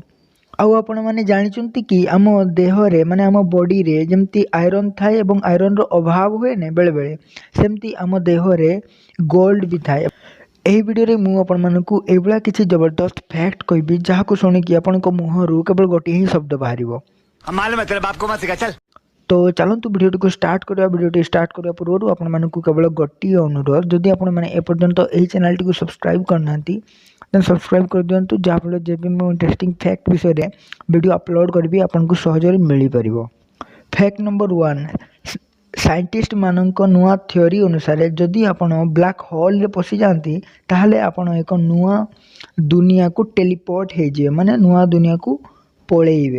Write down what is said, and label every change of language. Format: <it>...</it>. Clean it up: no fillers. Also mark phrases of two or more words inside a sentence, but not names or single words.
<or>ଆଉ ଆପଣମାନେ ଜାଣିଛନ୍ତି କି ଆମ ଦେହରେ ମାନେ ଆମ ବଡ଼ିରେ ଯେମିତି ଆଇରନ୍ ଥାଏ ଏବଂ ଆଇରନ୍ର ଅଭାବ ହୁଏନି ବେଳେବେଳେ, ସେମିତି ଆମ ଦେହରେ ଗୋଲ୍ଡ ବି ଥାଏ। ଏହି ଭିଡ଼ିଓରେ ମୁଁ ଆପଣମାନଙ୍କୁ ଏଇଭଳିଆ କିଛି ଜବରଦସ୍ତ ଫ୍ୟାକ୍ଟ କହିବି ଯାହାକୁ ଶୁଣିକି ଆପଣଙ୍କ ମୁହଁରୁ କେବଳ ଗୋଟିଏ ହିଁ ଶବ୍ଦ ବାହାରିବ।</or> <hi>मालूम है तेरे बाप को मत सिखा चल।</hi> <or>ତ ଚାଲନ୍ତୁ ଭିଡ଼ିଓଟିକୁ ଷ୍ଟାର୍ଟ କରିବା। ଭିଡ଼ିଓଟି ଷ୍ଟାର୍ଟ କରିବା ପୂର୍ବରୁ ଆପଣମାନଙ୍କୁ କେବଳ ଗୋଟିଏ ଅନୁରୋଧ, ଯଦି ଆପଣମାନେ ଏପର୍ଯ୍ୟନ୍ତ ଏହି ଚ୍ୟାନେଲଟିକୁ ସବସ୍କ୍ରାଇବ୍ କରିନାହାନ୍ତି</or> <en>then subscribe</en> <or>କରିଦିଅନ୍ତୁ, ଯାହାଫଳରେ ଯେବେ ମୁଁ</or> <en>interesting fact</en> <or>ବିଷୟରେ ଭିଡ଼ିଓ ଅପଲୋଡ଼ କରିବି ଆପଣଙ୍କୁ ସହଜରେ ମିଳିପାରିବ।</or> <en>fact number</en> <or>1, ସାଇଣ୍ଟିଷ୍ଟମାନଙ୍କ ନୂଆ ଥିଓରି ଅନୁସାରେ ଯଦି ଆପଣ</or> <en>black holeରେ</en> <or>ପଶିଯାଆନ୍ତି ତାହେଲେ ଆପଣ ଏକ ନୂଆ ଦୁନିଆକୁ ଟେଲିପୋର୍ଟ ହେଇଯିବେ, ମାନେ ନୂଆ ଦୁନିଆକୁ ପଳେଇବେ।</or>